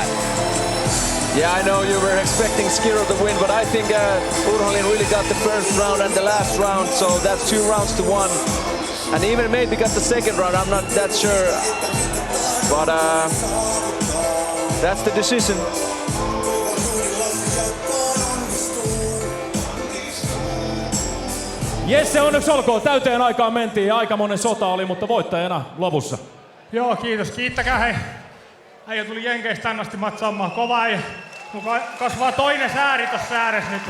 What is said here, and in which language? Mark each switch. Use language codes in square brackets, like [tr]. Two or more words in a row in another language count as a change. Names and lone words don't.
[en] Yeah, I know you were expecting Schiro to win, but I think Urholin really got the first round and the last round, so that's 2 rounds to 1. And even maybe got the second round, I'm not that sure. But that's the decision. [fi] Jesse, onneksi olkoon. Täyteen aikaan mentiin ja aikamoinen sota oli, mutta voittajana lopussa. Joo, kiitos. Kiittäkää hei. Äijä tuli Jenkeistä tänne asti matsaamaan kovaa ja mulla kasvaa toinen sääri tossa ääressä nyt.